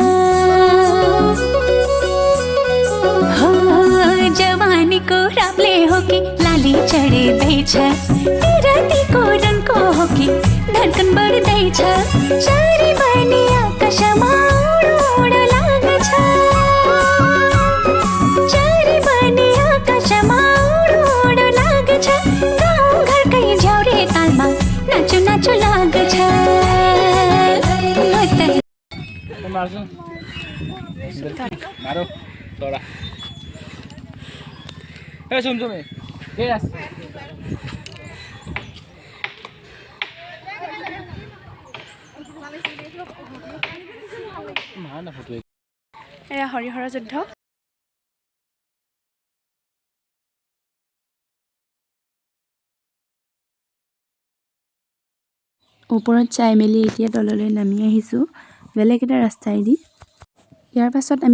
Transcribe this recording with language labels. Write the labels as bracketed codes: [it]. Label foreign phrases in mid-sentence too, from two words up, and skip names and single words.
[ne] हो जवानीको रापले हो कि लाली चढ्दैछ पिरतीको रनको हो कि धड्कन बढ्दैछ चारी बनी आकाशमा उड लाग्छ चारी बनी आकाशमा नाचो नाचो लाग्छ मारो तोरा ए सुन सुन ए यास मार ना फोटो [as] এয়া হৰিহৰ যুদ্ধ ওপৰত চাই মেলি এতিয়া তললৈ নামি আহিছোঁ বেলেগ এটা ৰাস্তাইদি ইয়াৰ পাছত আমি